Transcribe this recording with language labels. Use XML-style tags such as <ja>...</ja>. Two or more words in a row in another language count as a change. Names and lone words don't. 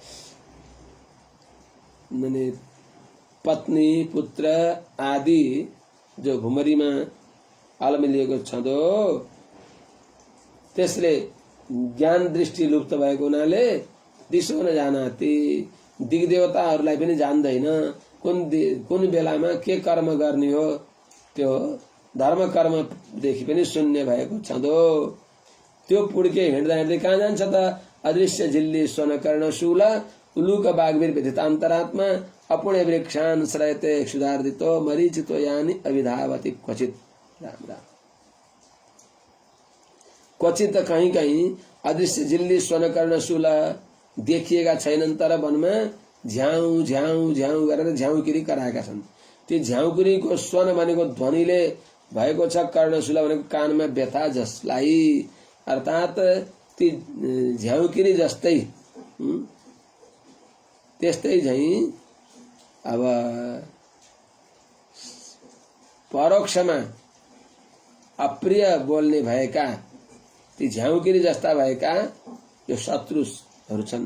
<ne>माने पत्नी पुत्र आदि जो भुमरीमा अलमिलिएको छँदो, त्यसले ज्ञान दृष्टि लुप्त भएको हुनाले</ne> <sa>दिशो नजानाति,</sa> <ne>दिग्देवताहरूलाई पनि जान्दैन कुन बेलामा के कर्म गर्ने हो। त्यो धर्म कर्मदेखि पनि शून्य भएको छँदो। त्यो पुड्के हिँड्दा हिँड्दै कहाँ जान्छ त?</ne> <sa>अदृश्य झिल्ली स्वर्ण कर्ण शूल उलूक बागवीर व्यथितान्तरात्मा अपुण्य वृक्षान श्रयते क्षुधार्दितो मरीचितो यानी अविधावती क्वचित।</sa> <ne>राम राम। क्वचित कहीं कहीं</ne> <sa>अदृश्य झिल्ली स्वर्ण कर्ण शूल</sa> <ne>देखिएका छैनन्, तर वनमा झ्याउ झ्याउ झ्याउ गरेर झ्याउकिरी कराएका छन्। ती झ्याउकिरीको स्वन भनेको ध्वनिले भएको छ, कर्णशूल भनेको कानमा व्यथा, जसलाई अर्थात ती झ्याउकिरी जस्तै त्यस्तै झैं अब परोक्षमा अप्रिय बोल्ने भएका ती झ्याउकिरी जस्ता भएका यो शत्रुहरू छन्।</ne>